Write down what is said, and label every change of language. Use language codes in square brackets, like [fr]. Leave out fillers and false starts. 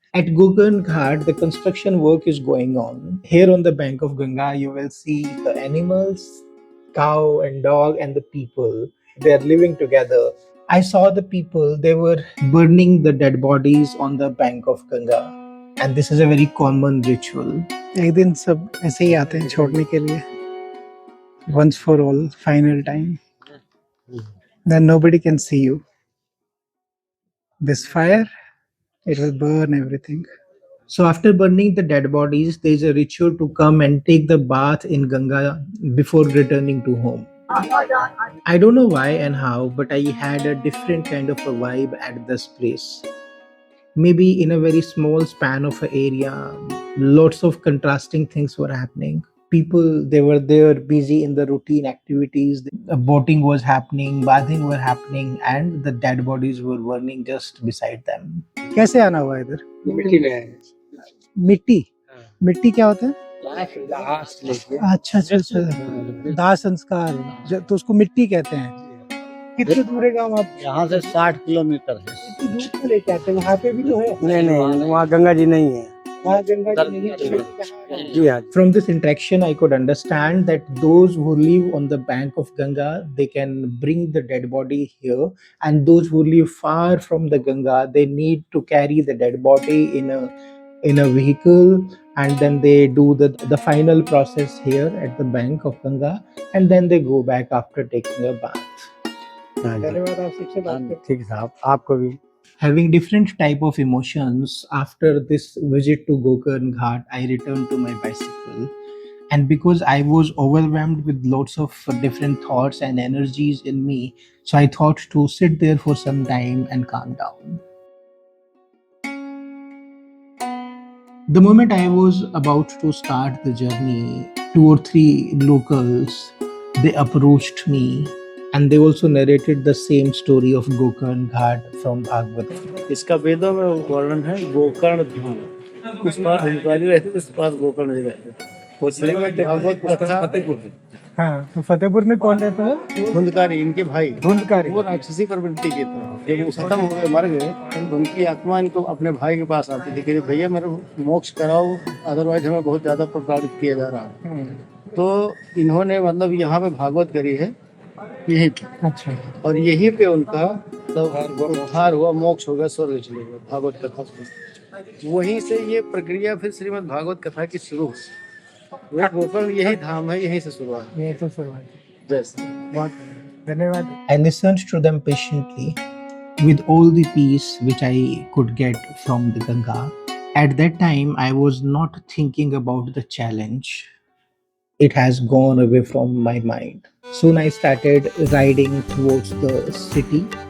[en] At Gokarn Ghat, the construction work is going on. Here on the bank of Ganga, you will see the animals, cow and dog, and the people. They are living together. I saw the people, they were burning the dead bodies on the bank of Ganga. And this is a very common ritual. [hi] एक दिन सब ऐसे ही आते हैं छोड़ने के लिए. [en] Once for all, final time. Then nobody can see you. This fire, it will burn everything. So after burning the dead bodies, there is a ritual to come and take the bath in Ganga before returning to home. I don't know why and how, but I had a different kind of a vibe at this place. Maybe in a very small span of an area, lots of contrasting things were happening. People, they were there busy in the routine activities. Boating was happening, bathing were happening, and the dead bodies were burning just beside them. [hi] कैसे आना हुआ इधर? मिट्टी में है। मिट्टी मिट्टी क्या होता है? दाह से लेके अच्छा अच्छा अच्छा, दाह संस्कार, तो उसको मिट्टी कहते हैं. कितने दूर है गाँव आप? यहाँ से 60 किलोमीटर है। इतनी दूर क्यों लेके आते हैं? वहाँ पे भी तो है. नहीं, वहाँ गंगा जी नहीं है। वहाँ गंगा जी नहीं है. जी हाँ। [en] From this interaction, I could understand that those who live on the bank of Ganga, they can bring the dead body here, and those who live far from the Ganga, they need to carry the dead body in a vehicle, and then they do the final process here at the bank of Ganga, and then they go back after taking a bath. [hi] हाँ जी। धन्यवाद, आप सबसे बात करके. ठीक है साहब, आपको भी। [en] Having different type of emotions after this visit to Gokarn Ghat, I returned to my bicycle. And because I was overwhelmed with lots of different thoughts and energies in me, so I thought to sit there for some time and calm down. The moment I was about to start the journey, 2 or 3 locals, they approached me, and they also narrated the same story of Gokarn Ghat from Bhagavad. [hi] इसका वेदों में वर्णन है गोकर्ण धाम. उस पार हंसवाली रहते, उस पार गोकर्ण जी रहते. वो श्रीमद् भागवत कथा हाँ, तो फतेहपुर में कौन रहता है? धुंधकारी, इनके भाई धुंधकारी. वो राक्षसी प्रवृत्ति के थे. जब वो खत्म हो गए, मर गए, तो उनकी आत्मा इनको अपने भाई के पास आती थी कि भैया मेरे मोक्ष कराओ, अदरवाइज हमें बहुत ज्यादा प्रताड़ित किया जा रहा है. तो इन्होंने मतलब यहाँ पे भागवत करी है यहीं पे. अच्छा. और यहीं पे उनका उद्धार हुआ, मोक्ष हो गया, स्वर्ग चले गए भागवत कथा से. वहीं से ये प्रक्रिया फिर श्रीमद् भागवत कथा की शुरू हुई. वह गोकर्ण यही धाम है, यहीं से शुरुआत. ये तो शुरुआत. जैसे बहुत धन्यवाद. [en] I listened to them patiently with all the peace which I could get from the Ganga. At that time, I was not thinking about the challenge. It has gone away from my mind. Soon I started riding towards the city.